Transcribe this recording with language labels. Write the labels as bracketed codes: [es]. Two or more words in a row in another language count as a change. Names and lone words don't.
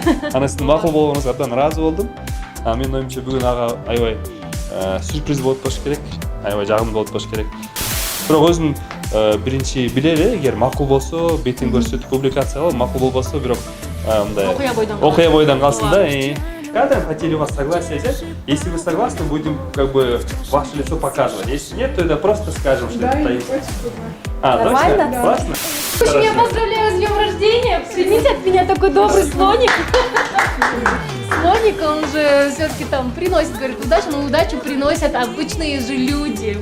[ky] Анан сиздин макул болгонуңузга абдан ыраазы болдум. Анан менин оюмча бүгүн ага аябай сюрприз болуп болуш керек. Аябай жагымдуу болуп болуш керек. Бирок өзүм биринчи билели, эгер макул болсо, бетин көрсөтүп публикация кылып, макул болбосо, бирок мындай окуя бойдон калсын да. [ru] Когда хотели у вас согласие взять, если вы согласны, будем как бы ваше лицо показывать. Если нет, то это просто скажем, что это таится. Нормально? Да. Классно? Очень я поздравляю с днем рождения. Примите от меня такой добрый слоник. Слоник, он же все-таки там приносит, говорит, удачу, но удачу приносят обычные же люди.